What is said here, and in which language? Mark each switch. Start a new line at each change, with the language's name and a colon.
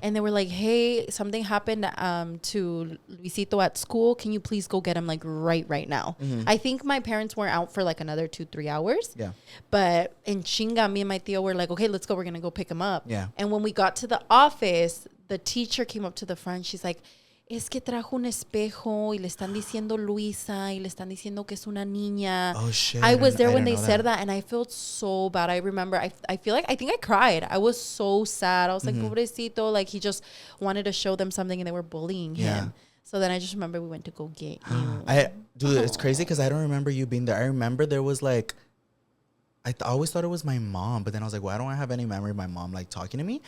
English: And they were like, hey, something happened to Luisito at school. Can you please go get him like right now? I think my parents were out for like another 2-3 hours. Yeah. But in chinga, me and my tío were like, okay, let's go. We're going to go pick him up. Yeah. And when we got to the office, the teacher came up to the front.
Spanish: She's like, es que trajo un espejo y le están diciendo Luisa y le están diciendo que es una niña.
English: Oh, shit. I was there when they said that, and I felt so bad. I remember, I think I cried. I was so sad. I was like,
Spanish: pobrecito.
English: Like, he just wanted to show them something, and they were bullying him. So then I just remember we went to go get you. Dude, it's crazy because I don't remember you being there. I remember there was like, I always thought it was my mom, but then I was like, well, I don't have any memory of my mom like talking to me.